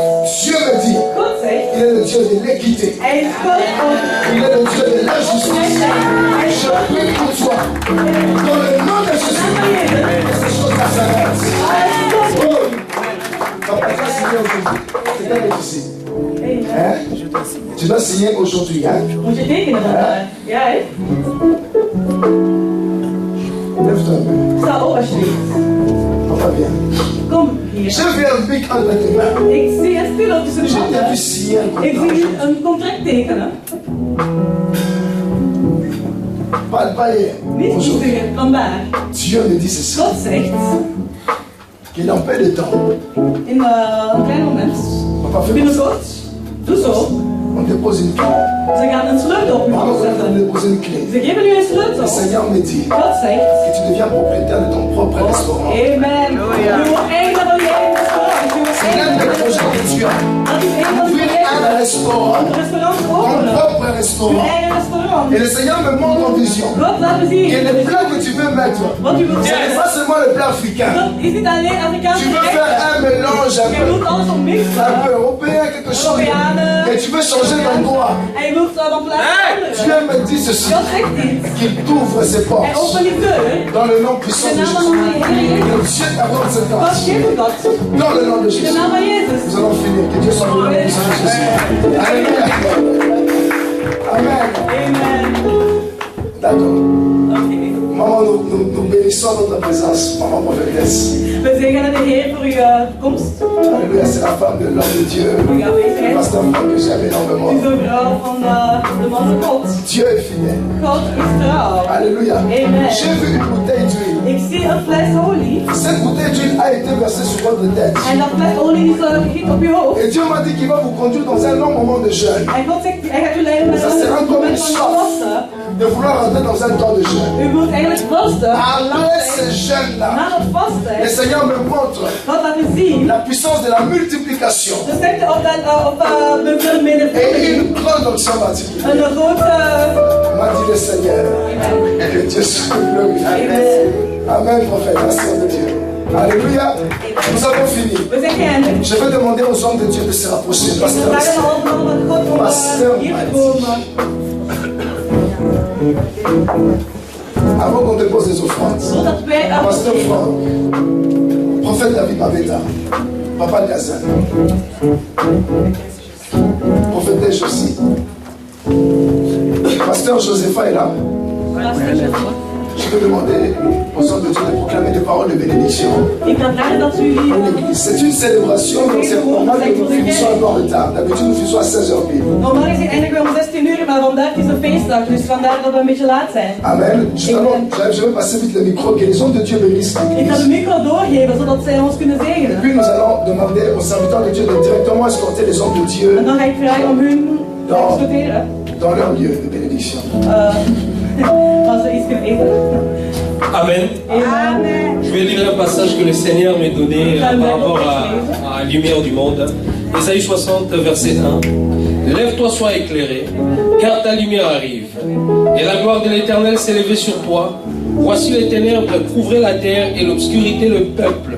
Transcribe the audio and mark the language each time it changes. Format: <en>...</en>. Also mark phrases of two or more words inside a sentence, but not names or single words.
<fr>Dieu me dit,</fr> <nl>God zegt,</nl> <fr>il est le Dieu de l'équité.</fr> <nl>hij is God van</nl> <fr>Il est le Dieu de la justice.</fr> <nl>hij is</nl> <fr>Je</fr> <nl>God</nl> <fr>prie pour toi. Dans le nom de Jésus.</fr> <nl>van Jezus.</nl> <fr>Ces choses-là s'arrêtent.</fr> <nl>Hij is God. Oh.</nl> <fr>Papa, tu as signé aujourd'hui. C'est quand même ici. Hein? Tu dois signer aujourd'hui. Hein?</fr> <nl>Moet je tekenen vandaag? Ja, hè?</nl> <fr>Lève-toi un peu.</fr> <nl>Sta op alsjeblieft.</nl> <fr>Papa, viens.</fr> <nl>Kom hier.</nl> <fr>Je vis un pic entre tes mains.</fr> <nl>Ik zie een spil tussen de</nl> <fr>Je t'ai vu</fr> <nl>handen.</nl> <fr>signer un</fr> <nl>Ik</nl> <fr>contrat.</fr> <nl>zie een contract tekenen.</nl> <fr>Pas hier.</fr> <nl>Niet</nl> <fr>Aujourd'hui.</fr> <nl>toevoegen, vandaag.</nl> <fr>Dieu me dit ceci.</fr> <nl>God zegt, Qu'il en paie de temps. in een klein moment,</nl> <fr>Papa, fais comme ça.</fr> <nl>binnenkort, doe zo.</nl> <fr>On dépose une clé.</fr> <nl>Ze gaan een sleutel op u</nl> <fr>Pardon, on</fr> <nl>zetten.</nl> <fr>dépose une clé.</fr> <nl>Ze geven u een sleutel.</nl> <fr>Le Seigneur me dit</fr> <nl>God zegt,</nl> <fr>que tu deviens propriétaire de ton propre restaurant.</fr> <nl>amen. Je wordt eigenaar van je eigen restaurant. Je wordt</nl> <fr>C'est l'un des</fr> <nl>eigenaar van je</nl> <fr>projets que tu as.</fr> <nl>Dat is een van de</nl> <fr>Ouvrir un</fr> <nl>projecten</nl> <fr>restaurant.</fr> <nl>Een restaurant</nl> <fr>Ton</fr> <nl>openen.</nl> <fr>propre</fr> <nl>Een</nl> <fr>restaurant.</fr> <nl>eigen restaurant.</nl> <fr>Et le Seigneur me montre en vision.</fr> <nl>God laat me zien.</nl> <fr>Et les plats que tu veux mettre,</fr> <nl>Wat u wilt</nl> <fr>ce n'est</fr> <nl>zeggen.</nl> <fr>pas seulement le plat africain.</fr> <nl>Dat is niet alleen Afrikaanse</nl> <fr>Tu veux faire</fr> <nl>gerechten.</nl> <fr>un mélange un</fr> <nl>Je wilt alles</nl> <fr>peu</fr> <nl>mixen.</nl> <fr>européen, quelque chose.</fr> <nl>Europeanen.</nl> <fr>Et tu veux changer d'endroit.</fr> <nl>En je wilt van plaats</nl> <fr>Dieu</fr> <nl>veranderen.</nl> <fr>me dit ceci,</fr> <nl>God zegt iets.</nl> <fr>qu'il t'ouvre ses</fr> <nl>En</nl> <fr>portes</fr> <nl>open die deur.</nl> <fr>dans le nom puissant</fr> <nl>De</nl> <fr>de</fr> <nl>naam van</nl> <fr>Jésus.</fr> <nl>onze Heer Jezus.</nl> <fr>Que Dieu t'accorde cette</fr> <nl>God</nl> <fr>grâce.</fr> <nl>geeft dat.</nl> <fr>Dans le nom de</fr> <nl>De</nl> <fr>Jésus.</fr> <nl>naam van Jezus.</nl> <fr>Nous allons finir. Que Dieu soit glorifié au nom de Jésus. Alléluia. Amen. Amen. D'accord.</fr> <nl>Oké.</nl> <fr>Maman, nous bénissons notre présence. Maman prophétesse.</fr> <nl>We zegenen de Heer voor uw komst.</nl> <fr>Alléluia. C'est la femme de l'homme de Dieu.</fr> <nl>Uw aanwezigheid.</nl> <fr>Pasteur Franck que j'aime</fr> <nl>U</nl> <fr>énormément.</fr> <nl>is een vrouw van de man van God.</nl> <fr>Dieu est fidèle.</fr> <nl>God is trouw.</nl> <fr>Alléluia. Amen. J'ai vu une bouteille d'huile.</fr> <nl>Ik zie een fles olie.</nl> <fr>Cette bouteille d'huile a été versée sur votre tête.</fr> <nl>En dat fles olie is gegiet op uw hoofd.</nl> <fr>Et Dieu m'a dit qu'il va vous conduire dans un long moment de jeûne.</fr> <nl>En God zegt, hij gaat u leiden met</nl> <fr>Ça sera</fr> <nl>een</nl> <fr>comme</fr> <nl>moment</nl> <fr>une</fr> <nl>van</nl> <fr>soif</fr> <nl>vasten.</nl> <fr>de vouloir rentrer dans un temps de jeûne.</fr> <nl>U moet eigenlijk vasten.</nl> <fr>Après ce jeûne-là,</fr> <nl>Na dat</nl> <fr>le</fr> <nl>vasten,</nl> <fr>Seigneur me montre</fr> <nl>God laat u zien</nl> <fr>la puissance de la multiplication</fr> <nl>de sterkte op de</nl> <fr>et</fr> <nl>vermenigvuldiging.</nl> <fr>une grande onction particulière.</fr> <nl>Een grote...</nl> <fr>M'a dit le Seigneur. Amen. Que Dieu soit glorifié. Amen. Amen, prophète. Merci de Dieu. Alléluia. Nous avons fini.</fr> <nl>We zijn geëindigd.</nl> <fr>Je vais demander aux hommes de Dieu de se rapprocher.</fr> <nl>We</nl> <fr>Pasteur,</fr> <nl>vragen allemaal van God om hier te komen.</nl> <fr>avant qu'on dépose les offrandes.</fr> <nl>Zodat wij</nl> <fr>Pasteur Franck, prophète David Mabeta, Papa Gazan, prophétesse Josie, Pasteur Josepha est là. Je vais demander aux hommes de Dieu de proclamer des paroles de bénédiction</fr> <nl>Ik ga vragen dat u</nl> <fr>pour</fr> <nl>hier...</nl> <fr>l'église. C'est une célébration, donc c'est normal que nous finissions un peu en retard. D'habitude, nous finissons à 16h pile.</fr> <nl>Normaal gezien eindigen we om 16 uur, maar vandaag is een feestdag, dus vandaar dat we een beetje laat zijn.</nl> <fr>Amen. Je vais passer vite le micro, que les hommes de Dieu bénissent</fr> <nl>Ik ga</nl> <fr>l'église.</fr> <nl>de micro doorgeven, zodat zij ons kunnen</nl> <fr>Et</fr> <nl>zegenen.</nl> <fr>puis nous allons demander aux serviteurs de Dieu de directement escorter les hommes de Dieu</fr> <nl>En dan ga ik vragen om hun te exporteren.</nl> <fr>dans leur lieu de bénédiction.</fr> <nl>Als ze iets kunnen eten.</nl> <fr>Amen. Amen. Je vais lire un passage que le Seigneur m'a donné par rapport à la lumière du monde. Ésaïe 60, verset 1. Lève-toi, sois éclairé, car ta lumière arrive. Et la gloire de l'Éternel s'est levée sur toi. Voici les ténèbres couvraient la terre et l'obscurité le peuple.</fr>